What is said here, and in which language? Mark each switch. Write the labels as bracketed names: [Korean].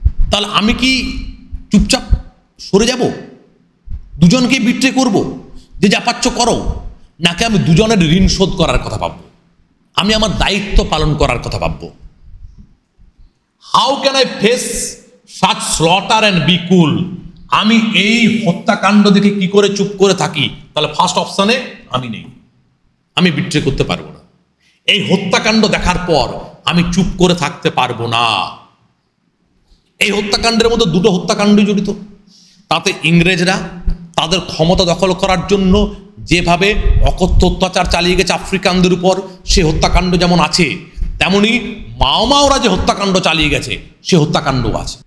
[Bangla] তাহলে আমি কি চুপচাপ সরে যাব, দুজনকে বিট্রে করব, যে যা পাচ্ছ করো, নাকি আমি দুজনের ঋণ শোধ করার কথা ভাববো, আমি আমার দায়িত্ব পালন করার কথা ভাববো? [English] How can I face such slaughter and be cool. [Bangla] আমি এই হত্যাকাণ্ড দেখে কি করে চুপ করে থাকি? তাহলে ফার্স্ট অপশনে আমি নেই, আমি বিট্রে করতে পারবো না। এই হত্যাকাণ্ড দেখার পর আমি চুপ করে থাকতে পারবো না। এই হত্যাকাণ্ডের মধ্যে দুটো হত্যাকাণ্ড জড়িত। তাতে ইংরেজরা তাদের ক্ষমতা দখল করার জন্য যেভাবে অকথ্য অত্যাচার চালিয়ে গেছে আফ্রিকানদের উপর, সে হত্যাকাণ্ড যেমন আছে, তেমনি মাওরা যে হত্যাকাণ্ড চালিয়ে গেছে সে হত্যাকাণ্ডও আছে।